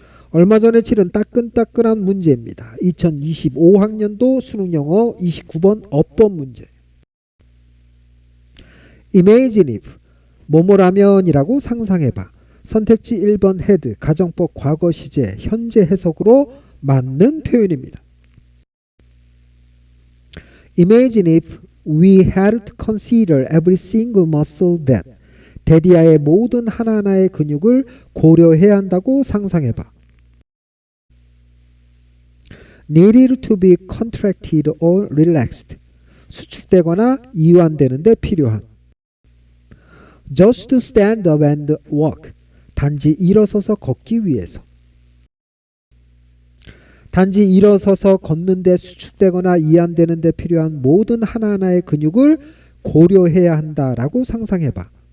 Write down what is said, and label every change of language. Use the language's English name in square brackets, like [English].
[Korean] 얼마 전에 치른 따끈따끈한 문제입니다. 2025학년도 수능영어 29번 어법 문제. [English] Imagine if [Korean] 뭐뭐라면이라고 상상해봐. 선택지 1번 had 가정법 과거 시제 현재 해석으로 맞는 표현입니다. [English] Imagine if we had to consider every single muscle that [Korean] 대디아의 모든 하나하나의 근육을 고려해야 한다고 상상해봐. [English] needed to be contracted or relaxed [Korean] 수축되거나 이완되는 데 필요한 [English] just to stand up and walk [Korean] 단지 일어서서 걷기 위해서 단지 일어서서 걷는데 수축되거나 이완되는 데 필요한 모든 하나하나의 근육을 고려해야 한다라고 상상해봐.